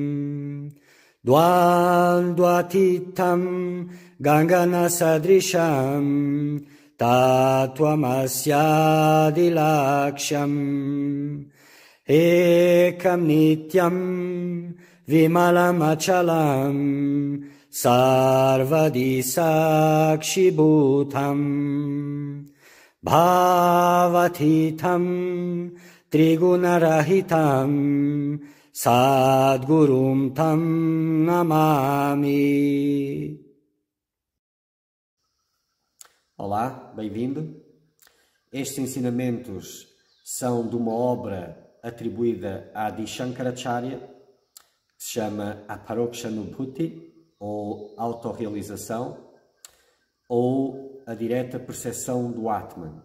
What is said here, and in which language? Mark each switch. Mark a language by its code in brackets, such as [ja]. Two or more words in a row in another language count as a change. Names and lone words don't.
[sa] द्वन्द्वातीतं गगनसदृशं तत्त्वमस्यादिलक्ष्यं एकं नित्यं विमलमचलं सर्वदि साक्षिभूतम् भावातीतं त्रिगुणरहितं सद्गुरुं तं नमामि. [pt] Olá, bem-vindo. Estes ensinamentos são de uma obra atribuída a Adi Shankaracharya, que se chama Aparokshanubhuti, ou autorrealização, ou a direta percepção do Atman.